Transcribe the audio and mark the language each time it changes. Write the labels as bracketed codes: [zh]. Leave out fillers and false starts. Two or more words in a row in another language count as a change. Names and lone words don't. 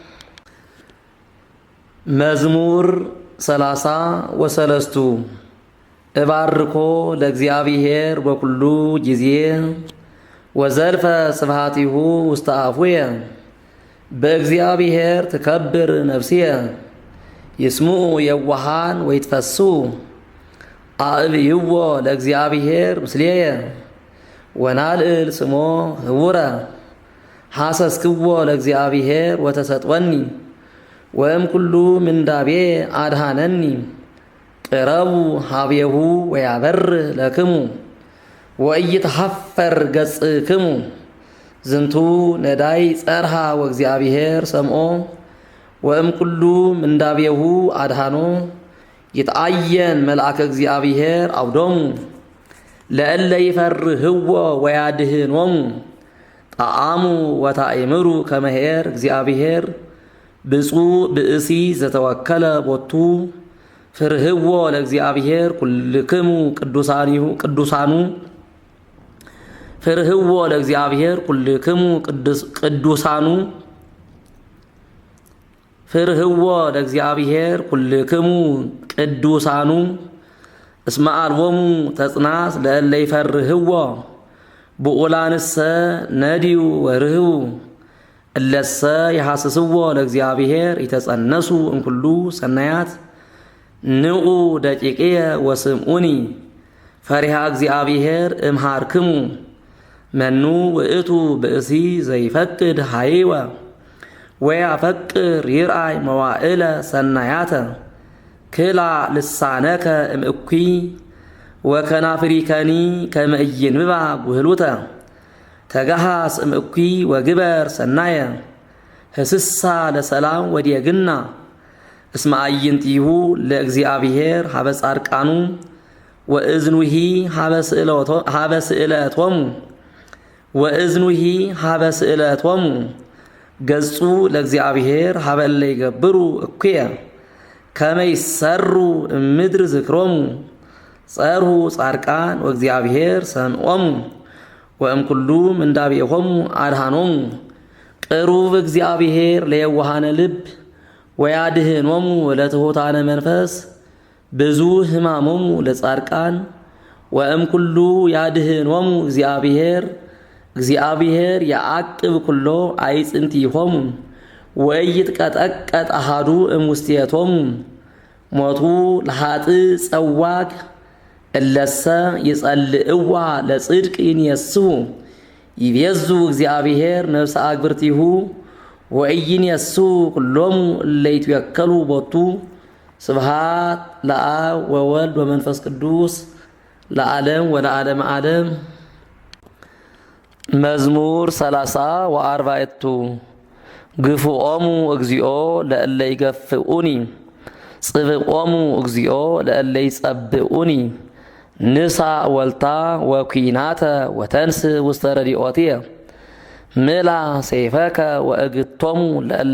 [gez] መዝሙር 30 ወሰለስቱ እባርኮ ለእግዚአብሔር በኩሉ ጊዜ ወዘልፈ ስብሐቲሁ ውስተ አፉየ በእግዚአብሔር ትከብር ነፍስየ ይስምዑ የዋሃን ወይትፈሱ አእብይዎ ለእግዚአብሔር ምስሌየ ወናልዕል ስሞ ህቡረ ሐሰስክዎ ለእግዚአብሔር ወተሰጥወኒ ወእም ኩሉ ምንዳቤ አድሃነኒ ቅረቡ ሀቤሁ ወያበርህ ለክሙ ወኢይትሐፈር ገጽክሙ ዝንቱ ነዳይ ጸርሃ ወእግዚአብሔር ሰምዖ ወእም ኩሉ ምንዳቤሁ አድሃኖ ይትአየን መልአከ እግዚአብሔር አውዶሙ ለእለ ይፈርህዎ ወያድህኖሙ ጣዕሙ ወታእምሩ ከመሄር እግዚአብሔር ብፁዕ ብእሲ ዘተወከለ ቦቱ ፍርህዎ ለእግዚአብሔር ኩልክሙ ቅዱሳኑ ፍርህዎ ለእግዚአብሔር ኩልክሙ ቅዱሳኑ ፍርህዎ ለእግዚአብሔር ኩልክሙ ቅዱሳኑ እስመ አልቦሙ ተጽናስ ለእለ ይፈርህዎ ብኡላንሰ ነዲዩ ወርህቡ እለሰ ይሐስስዎ ለእግዚአብሔር ይተጸነሱ እምኩሉ ሰናያት ንዑ ደቂቅየ ወስምዑኒ ፈሪሃ እግዚአብሔር እምሃርክሙ መኑ ውእቱ ብእሲ ዘይፈቅድ ሃይወ ወያፈቅር ይርአይ መዋዕለ ሰናያተ ክላ ልሳነከ እምእኩይ ወከናፍሪከኒ ከመ ኢይንብባ ጉህሉተ ተጋሃስ እምእኩይ ወግበር ሰናየ ህስሳ ለሰላም ወዲየግና እስመ አዕይንቲሁ ለእግዚአብሔር ሀበ ጻድቃኑ ወእዝኑሂ ሀበ ስእለቶሙ ገጹ ለእግዚአብሔር ሀበ እለ ይገብሩ እኩየ ከመ ይሰሩ እምድር ዝክሮሙ ጸርሁ ጻድቃን ወእግዚአብሔር ሰምዖሙ ወእምኩሉ ምንዳቤሆሙ አድሃኖሙ ቅሩብ እግዚአብሔር ለየዋሃነ ልብ ወያድህኖሙ ለትሑታነ መንፈስ ብዙ ሕማሞሙ ለጻድቃን ወእምኩሉ ያድህኖሙ እግዚአብሔር ያዕቅብ ኩሎ አይጽንቲሆሙ ወኢይትቀጠቀጥ አሐዱ እምውስቴቶሙ ሞቱ ለኃጥእ ጸዋግ እለሰ ይጸልእዋ ለጽድቅ ይንየስሁ ይቤዙ እግዚአብሔር ነፍሰ አግብርቲሁ ወኢይንየስሁ ኩሎሙ እለ ይትወከሉ ቦቱ ስብሃት ለአብ ወወልድ ወመንፈስ ቅዱስ ለዓለም ወለዓለመ ዓለም። መዝሙር 30 ወአርባዕቱ ግፉኦሙ እግዚኦ ለእለ ይገፍኡኒ ጽብቆሙ እግዚኦ ለእለ ይጸብኡኒ ንሳ ወልታ ወኩናተ ወተንስ ውስተ ረድኤትየ ምላ ሰይፈከ ወእግቶሙ ለእለ